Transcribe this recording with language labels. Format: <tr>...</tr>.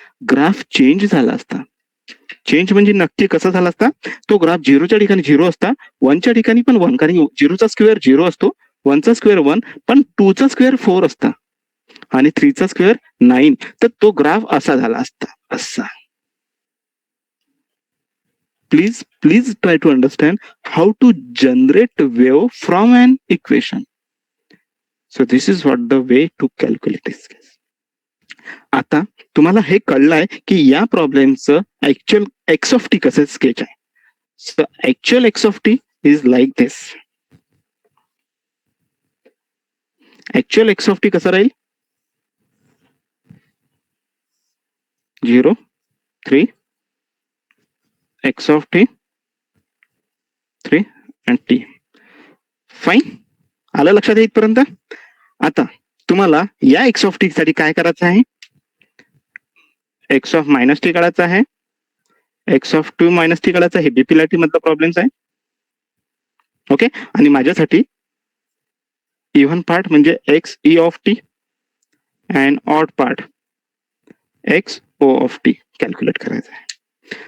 <mr>Graph change झाला असता. Change म्हणजे नक्की कसा झाला असता? तो ग्राफ 0च्या ठिकाणी 0 असता, 1च्या ठिकाणी पण 1, कारण 0चा स्क्वेअर 0 असतो, 1चा स्क्वेअर 1, पण 2चा स्क्वेअर 4 असता आणि 3चा स्क्वेअर 9. तर तो ग्राफ असा झाला असता, असा.</mr> <en>Please try to understand how to generate wave from an equation. So this is what the way to calculate this.</en> <mr>आता तुम्हाला हे कळलंय की या प्रॉब्लेमचं ऍक्च्युअल एक्स ऑफ टी कसं स्केच आहे.</mr> <en>So actual x of t is like this.</en> <mr>Actual x of T कसं राहील? 0 3 x of T 3 and T. Fine, आलं लक्षात इथपर्यंत? आता तुम्हाला या एक्स ऑफ टी साठी काय करायचं आहे? एक्स ऑफ मायनस टी काढायचा आहे, एक्स ऑफ 2 मायनस टी काढायचा. हे बीपीएलआरटी मधला प्रॉब्लेम्स आहे. ओके, आणि माझ्यासाठी इव्हन पार्ट म्हणजे x E of T and odd part x O of T calculate करायचं आहे.</mr>